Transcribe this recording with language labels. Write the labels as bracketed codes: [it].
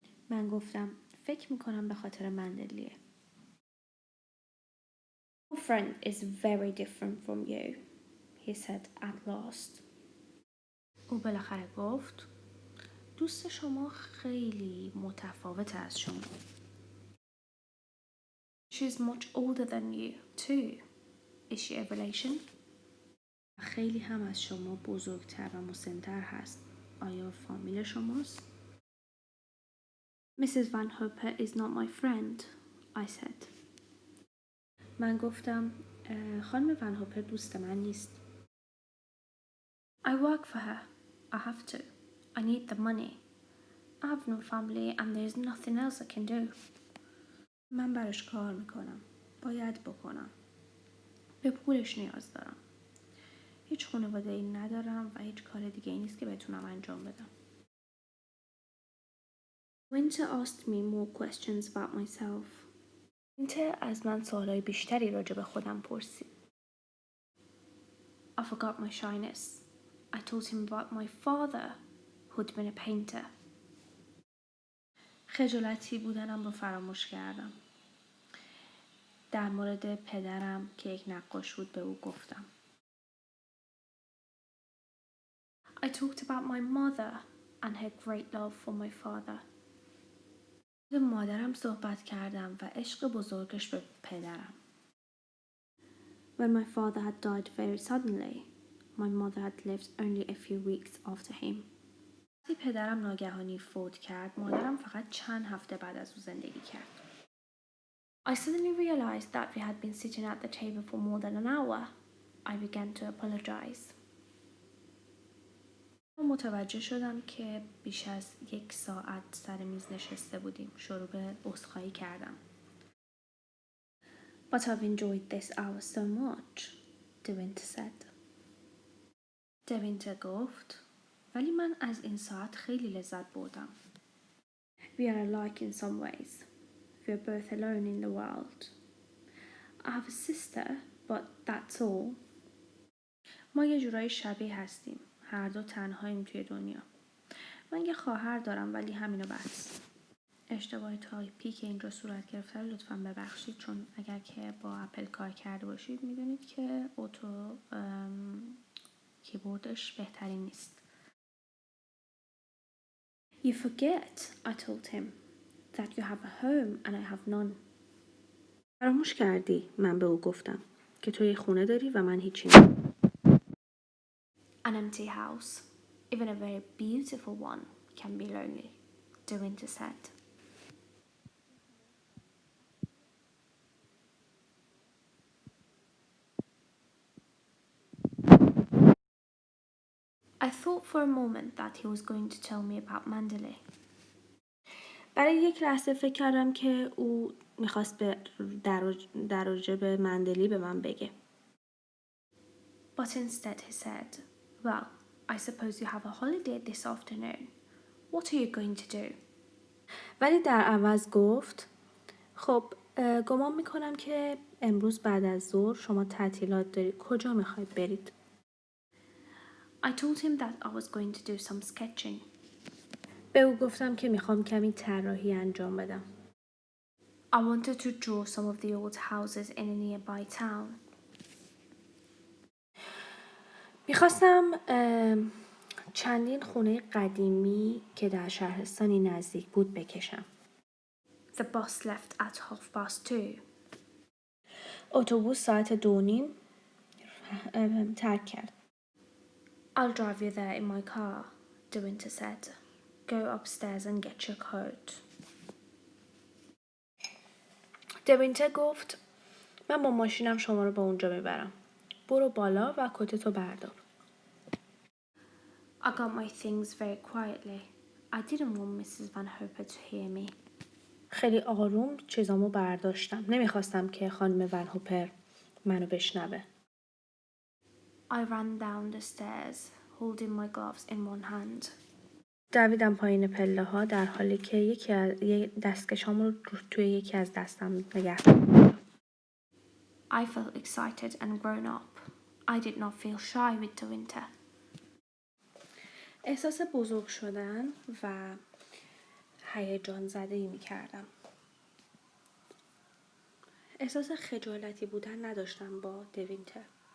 [fa] من گفتم فکر میکنم به خاطر مندلیه. [en] Your friend is very different from you, he said at last. [fa] او بالاخره گفت دوست شما خیلی متفاوت از شما. [en] She's much older than you too. Is she a relation? [fa] خیلی هم از شما بزرگتر و مسن‌تر هست. آیا فامیل شماست؟ Mrs. [en] Van Hope is not my friend, I said. [fa] من گفتم خانم ون هوپر دوست من نیست. [en] I work for her. I have to. I need the money. I have no family and there's nothing else I can do. [fa] من براش کار میکنم. باید بکنم. به پولش نیاز دارم. هیچ خانواده ای ندارم و هیچ کار دیگه ای نیست که بتونم انجام بدم. [en] Winter asked me more questions about myself. [fa] Winter از من سوالای بیشتری راجع به خودم پرسید. [en] I forgot my shyness. I told him about my father who'd been a painter. [fa] خجالتی بودنم رو فراموش کردم. در مورد پدرم که یک نقاش بود به او گفتم. [en] I talked about my mother and her great love for my father. [fa] به مادرم صحبت کردم و عشق بزرگش به پدرم. [en] When my father had died very suddenly, my mother had lived only a few weeks after him. [fa] وقتی پدرم ناگهانی فوت کرد، مادرم فقط چند هفته بعد از او زندگی کرد. [en] I suddenly realized that we had been sitting at the table for more than an hour. I began to apologize. [fa] متوجه شدم که بیش از 1 ساعت سر میز نشسته بودیم. شروع به عذرخواهی کردم. [en] But I've enjoyed this hour so much, De Winter said. [fa] De Winter گفت ولی من از این ساعت خیلی لذت بردم. [en] We are alike in some ways. We are both alone in the world. I have a sister, but that's all. [fa] ما یه جورایی شبیه هستیم. هر دو تنهاییم توی دنیا. من یه خواهر دارم ولی همینو بس. اشتباه تایپی که اینجا صورت گرفته رو لطفاً ببخشید چون اگر که با اپل کار کرده باشید میدونید که اوتو کیبوردش بهترین نیست. [en] You forget, I told him, that you have a home and I have none. [fa] فراموش کردی، من به او گفتم که تو یه خونه داری و من هیچی ندارم. [en] An empty house, even a very beautiful one, can be lonely, De Winter said. I thought for a moment that he was going to tell me about Mandalay. [fa] برای یک لحظه فکر کردم که او میخواست در راجع به مندلی به من بگه. [en] But instead he said, well, I suppose you have a holiday this afternoon. What are you going to do? [fa] ولی در عوض گفت خب گمان میکنم که امروز بعد از ظهر شما تعطیلات دارید. کجا میخواید برید؟ [en] I told him that I was going to do some sketching. [fa] به او گفتم که میخوام کمی طراحی انجام بدم. [en] I wanted to draw some of the old houses in a nearby town. [fa] میخواستم چندین خونه قدیمی که در شهرستانی نزدیک بود بکشم. [en] The bus left at 2:30. [fa] اتوبوس ساعت 2:30 ترک کرد. [en] I'll drive you there in my car, De Winter said. Go upstairs and get your coat. [fa] De Winter گفت من با ماشینم شما رو به اونجا میبرم. برو بالا و کتتو بردار. [en] I got my things very quietly. I didn't want Mrs. Van Hopper to hear me. [fa] خیلی آروم چیزامو برداشتم. نمیخواستم که خانم ون هوپر منو بشنوه. [en] I ran down the stairs, holding my gloves in one hand. [fa] دویدم پایین پله ها در حالی که یک دستکشام رو توی یکی از دستم نگه داشتم. [en] I felt excited and grown up. I did not feel shy with the winter. [fa] احساس بزرگ شدن و هیجان زده‌ای می‌کردم. احساس خجالتی بودن نداشتم با دوینتر.